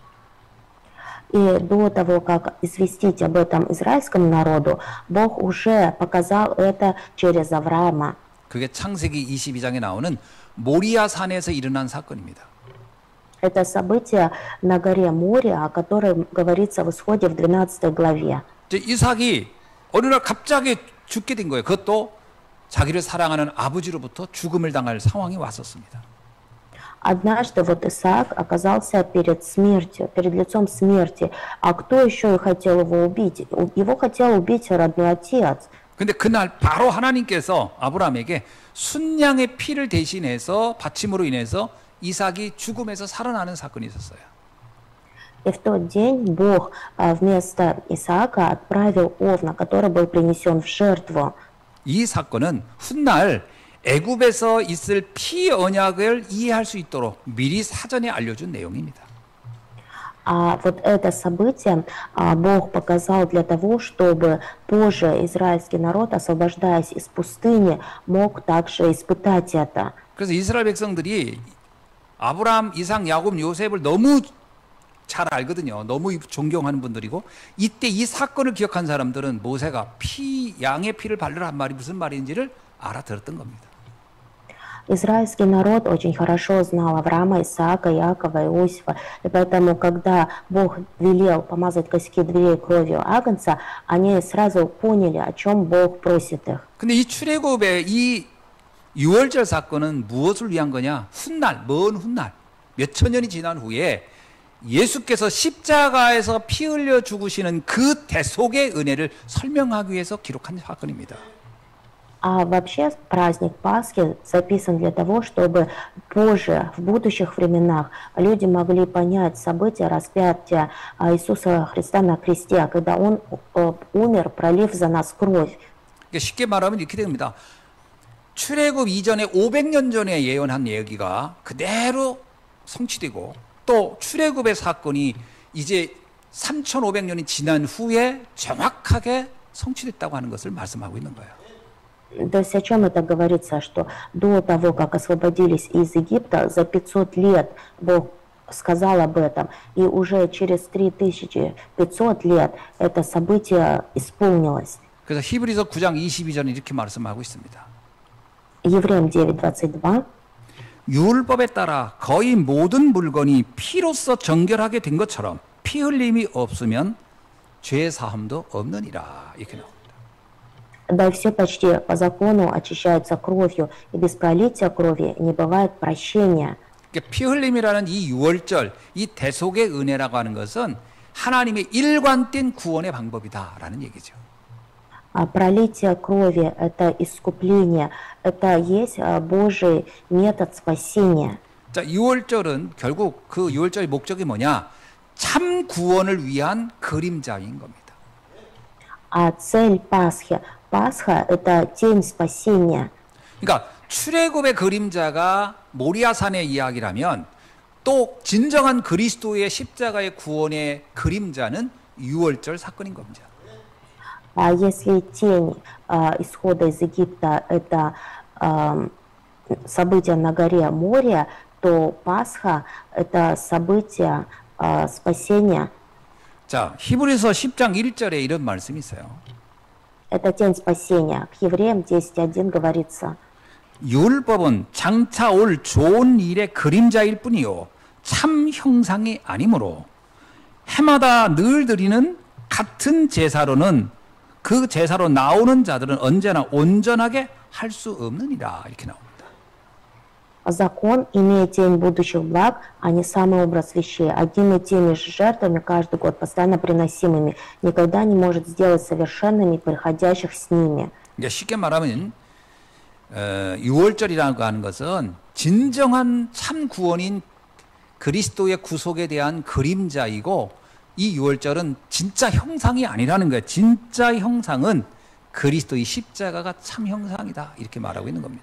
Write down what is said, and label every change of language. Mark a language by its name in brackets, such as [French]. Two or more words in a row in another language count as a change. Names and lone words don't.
[Russian] И до того, как известить об этом израильскому народу, Бог уже показал это через Авраама. [Korean] 그게 창세기 22장에 나오는 모리아 산에서 일어난 사건입니다. [Russian] Это событие на горе Мория, о котором говорится в Исходе в 12 главе. [Korean] 이삭이 어느 날 갑자기 죽게 된 거예요. 그것도 자기를 사랑하는 아버지로부터 죽음을 당할 상황이 왔었습니다. [Russian] Однажды вот Исаак оказался перед смертью, перед лицом смерти. А кто еще и хотел его убить? Его хотел убить родной отец. [Korean] 근데 그날 바로 하나님께서 아브라함에게 순양의 피를 대신해서 바침으로 인해서 이삭이 죽음에서 살아나는 사건이 있었어요. [Russian] И в тот день Бог вместо Исаака отправил овна, который был принесен в жертву. [Korean] 이 사건은 훗날 애굽에서 있을 피 언약을 이해할 수 있도록 미리 사전에 알려준 내용입니다. [Russian] А вот это событие Бог показал для того, чтобы позже израильский народ, освобождаясь из пустыни, мог также испытать это. [Korean] 그래서 이스라엘 백성들이 아브라함, 이삭, 야곱, 요셉을 너무 잘 알거든요. 너무 존경하는 분들이고, 이때 이 사건을 기억한 사람들은 모세가 양의 피를 바르라 한 말이 무슨 말인지를 알아들었던 겁니다. [Russian] Израильский народ очень хорошо знал Авраама, Исаака, Иакова, Иосифа, и поэтому, когда Бог велел помазать косяки дверей кровью Агнца, они сразу поняли, о чем Бог просит их. [Korean] 근데 이 출애굽의 이 6월절 사건은 무엇을 위한 거냐? 훗날, 먼 훗날, 몇천 년이 지난 후에 예수께서 십자가에서 피 흘려 죽으시는 그 대속의 은혜를 설명하기 위해서 기록한 사건입니다. [Russian] А вообще праздник Пасхи записан для того, чтобы позже, в будущих временах, люди могли понять события распятия Иисуса Христа на кресте, когда Он умер, пролив за нас кровь. [Korean] 쉽게 말하면 이렇게 됩니다. 출애굽 이전에 500년 전에 예언한 얘기가 그대로 성취되고, 또 출애굽의 사건이 이제 3,500년이 지난 후에 정확하게 성취됐다고 하는 것을 말씀하고 있는 거예요. [Russian] То есть о чем это говорится, что до того, как освободились из Египта, за 500 лет Бог сказал об этом, и уже через 3500 лет это событие исполнилось. [Korean] 그래서 히브리서 9장 22절에 이렇게 말씀하고 있습니다. [Russian] Евреям 9:22. [Korean] 율법에 따라 거의 모든 물건이 피로써 정결하게 된 것처럼 피 흘림이 없으면 죄 사함도 없느니라, 이렇게 나옵니다. [Russian] Да и все почти по закону очищаются кровью, и без пролития крови не бывает прощения. [Korean] 피 흘림이라는 이 6월절, 이 대속의 은혜라고 하는 것은 하나님의 일관된 구원의 방법이다라는 얘기죠. [Russian] А пролитие крови – это искупление, это есть Божий метод спасения. [Korean] 자, 6월절은 결국 그 6월절의 목적이 뭐냐? 참 구원을 위한 그림자인 겁니다. [Russian] А цель Пасхи – Пасха – это день спасения. [Korean] 그러니까 출애굽의 그림자가 모리아산의 이야기라면, 또 진정한 그리스도의 십자가의 구원의 그림자는 6월절 사건인 겁니다. [Russian] А если тень исхода из Египта – это событие на горе Мория, то Пасха – это событие спасения. [Korean] 자, 히브리서 10장 1절에 이런 말씀이 있어요. [Russian] Это тень спасения. К Евреям 10:1 говорится: 율법은 장차 올 좋은 일의 그림자일 뿐이요 참 형상이 아니므로 해마다 늘 드리는 같은 제사로는 그 제사로 나오는 자들은 언제나 온전하게 할 수 없느니라 이렇게 나옵니다. Закон имеет тень будущих благ, а не самый образ вещей. Одними и теми же жертвами каждый год, постоянно приносимыми, никогда не может сделать совершенными приходящих с ними. [Korean] 그러니까 쉽게 말하면 6월절이라고 하는 것은 진정한 참 구원인 그리스도의 구속에 대한 그림자이고 이 6월절은 진짜 형상이 아니라는 거예요. 진짜 형상은 그리스도의 십자가가 참 형상이다 이렇게 말하고 있는 겁니다.